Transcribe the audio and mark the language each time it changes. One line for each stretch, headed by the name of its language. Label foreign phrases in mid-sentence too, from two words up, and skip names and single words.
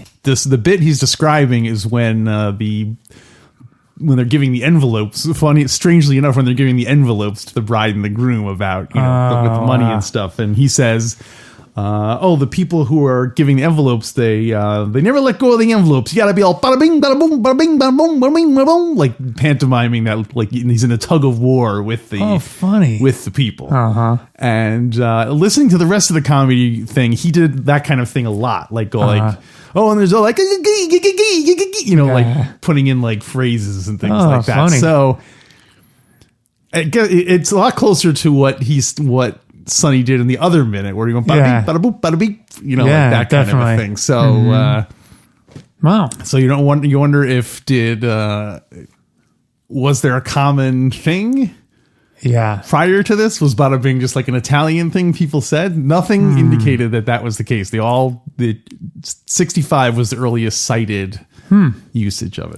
English: The bit he's describing is when they're giving the envelopes. Strangely enough, when they're giving the envelopes to the bride and the groom about with the money and stuff, and he says, the people who are giving the envelopes, they never let go of the envelopes. You gotta be all bada bing, bada boom, bada bing, bada boom, bada bing, bada boom, like pantomiming that, like he's in a tug of war with the funny with the people. And listening to the rest of the comedy thing, he did that kind of thing a lot, like go like, and there's all like, like putting in like phrases and things like that. Funny. So it's a lot closer to what Sonny did in the other minute, where you're going bada beep, bada boop, bada beep, like that kind of a thing. So, wow. So you wonder if was there a common thing? Yeah. Prior to this, was bada bing just like an Italian thing people said? Nothing indicated that was the case. The 65 was the earliest cited usage of it.